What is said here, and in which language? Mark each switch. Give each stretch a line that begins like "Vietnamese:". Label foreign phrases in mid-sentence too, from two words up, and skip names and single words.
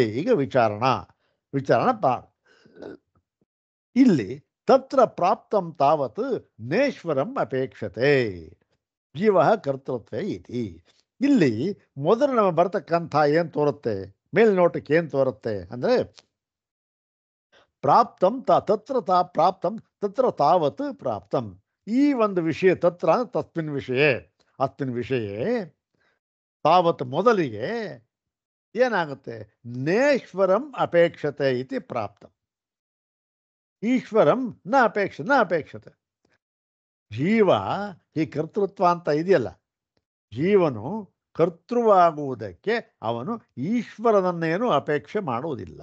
Kannada: ಈಗ ವಿಚಾರಣ ಇಲ್ಲಿ
Sanskrit: ತತ್ರ ಪ್ರಾಪ್ತಂ ತಾವತ್ ನೇಶ್ವರಂ ಅಪೇಕ್ಷತೆ ಜೀವ ಕರ್ತೃತ್ವ ಇತಿ.
Kannada: ಇಲ್ಲಿ ಮೊದಲು ನಮಗೆ ಬರ್ತಕ್ಕಂಥ ಏನು ತೋರುತ್ತೆ, ಮೇಲ್ನೋಟಕ್ಕೆ ಏನು ತೋರುತ್ತೆ ಅಂದರೆ,
Sanskrit: ಪ್ರಾಪ್ತಂ ಪ್ರಾಪ್ತಂ ತತ್ರ ತಾವತ್ ಪ್ರಾಪ್ತಂ.
Kannada: ಈ ಒಂದು ವಿಷಯ,
Sanskrit: ತತ್ರ ತಸ್ಮಿನ್ ವಿಷಯ ತಾವತ್
Kannada: ಮೊದಲಿಗೆ ಏನಾಗುತ್ತೆ?
Sanskrit: ನೇಶ್ವರಂ ಅಪೇಕ್ಷತೆ ಇತಿ ಪ್ರಾಪ್ತಂ. ಈಶ್ವರಂ ನ ಅಪೇಕ್ಷತೆ.
Kannada: ಜೀವ ಈ ಕರ್ತೃತ್ವ ಅಂತ ಇದೆಯಲ್ಲ, ಜೀವನು ಕರ್ತೃವಾಗುವುದಕ್ಕೆ ಅವನು ಈಶ್ವರನನ್ನೇನು ಅಪೇಕ್ಷೆ ಮಾಡುವುದಿಲ್ಲ.